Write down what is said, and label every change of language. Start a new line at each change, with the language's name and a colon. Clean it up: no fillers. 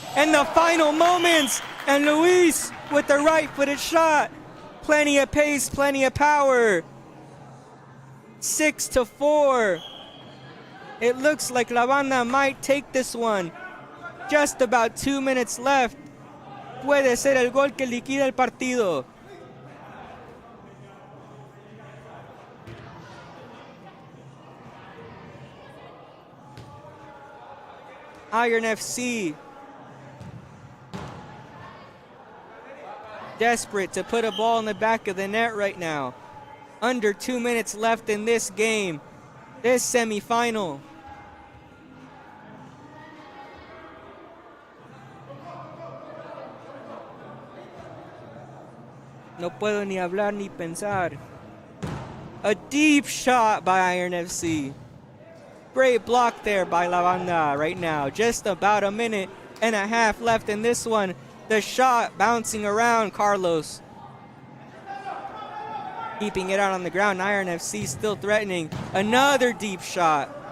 English: And the final moments, and Luis with the right-footed shot. Plenty of pace, plenty of power. 6-4. It looks like La Banda might take this one. Just about 2 minutes left.
Spanish: Puede ser el gol que liquida el partido.
English: Iron FC desperate to put a ball in the back of the net right now. Under 2 minutes left in this game, this semifinal.
Spanish: No puedo ni hablar ni pensar.
English: A deep shot by Iron FC. Great block there by La Banda right now. Just about a minute and a half left in this one. The shot bouncing around Carlos. Keeping it out on the ground. Iron FC still threatening. Another deep shot.